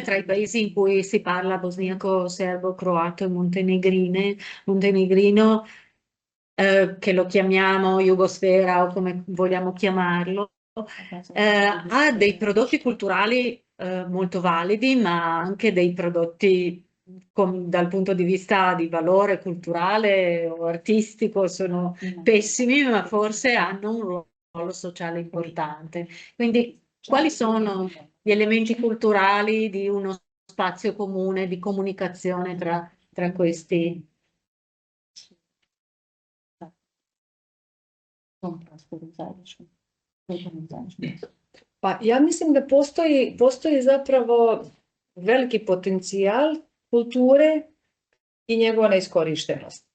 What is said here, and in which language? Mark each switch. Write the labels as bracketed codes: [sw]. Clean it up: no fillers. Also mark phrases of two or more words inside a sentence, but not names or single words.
[it] tra i paesi in cui si parla bosniaco, serbo, croato e montenegrino, che lo chiamiamo Jugosfera o come vogliamo chiamarlo, ha dei prodotti culturali molto validi, ma anche dei prodotti dal punto di vista di valore culturale o artistico sono pessimi, ma forse hanno un ruolo sociale importante. Quindi, quali sono gli elementi culturali di uno spazio comune di comunicazione tra questi? [hr] Pa ja mislim da postoji zapravo veliki potencijal kulture i njegova neiskorištenost.